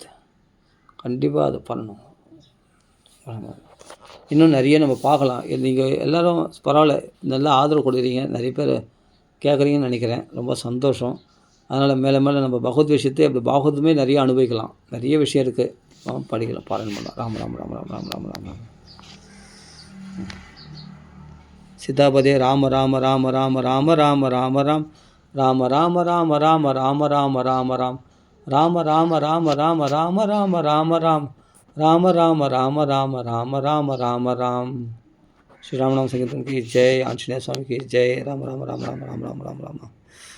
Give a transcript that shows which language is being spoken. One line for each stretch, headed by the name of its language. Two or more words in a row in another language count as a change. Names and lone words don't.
Tamil: கண்டிப்பாக அது பண்ணணும். இன்னும் நிறைய நம்ம பார்க்கலாம். நீங்கள் எல்லோரும் பரவாயில்ல, நல்லா ஆதரவு கொடுக்குறீங்க, நிறைய பேர் கேட்குறீங்கன்னு நினைக்கிறேன். ரொம்ப சந்தோஷம். அதனால் மேலே மேலே நம்ம பகவத் விஷயத்தை அப்படி பாகவதமே நிறைய அனுபவிக்கலாம். நிறைய விஷயம் இருக்குது, படிக்கலாம், பாராயணம் பண்ணலாம். ராம ராம ராம ராம ராம ராம ராம. சீதாபதே ராம ராம ராம ராம ராம ராம ராம ராம் ராம ராம ராம ராம ராம ராம ராம ராம் ராம ராம ராம ராம ராம ராம ராம ராம் ராம ராம ராம ராம ராம ராம ராம ராம்.
Hindi: ஸ்ரீ ராமநாம சங்கீர்த்தன் की जय, आंजनेय स्वामी की जय. राम राम राम राम राम राम राम राम.